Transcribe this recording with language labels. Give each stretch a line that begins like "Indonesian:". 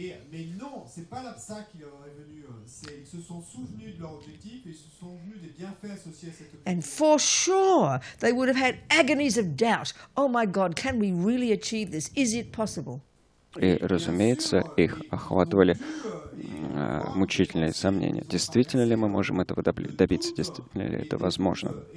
French: Mais non, c'est pas ça qui leur est venu. Ils se sont souvenus de leur objectif et ils se sont souvenus des bienfaits associés à cet objectif.
English: And for sure, they would have had agonies of doubt. Oh my God, can we really achieve this? Is it possible?
Russian: И, разумеется, их охватывали мучительные сомнения. Действительно ли мы можем этого добиться? Действительно ли это возможно?